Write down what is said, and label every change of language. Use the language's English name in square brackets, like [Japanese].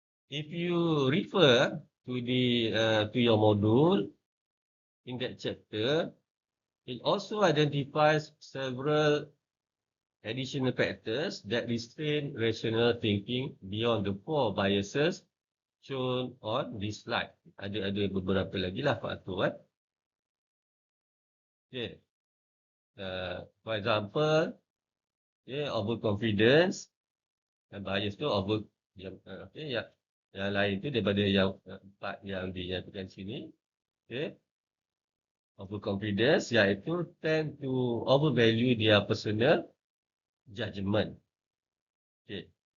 [English] If you refer to your module in that chapter, it also identifies several additional factors that restrain rational thinking beyond the 4 biases shown on this slide. [Malay] Ada beberapa lagi lah faktor kan. Okay. [English] For example, [Malay] overconfidence dan bias tu yang lain tu daripada yang empat yang dinyatakan sini. Okay. [English] Overconfidence iaitu tend to overvalue their personal judgement. Okay.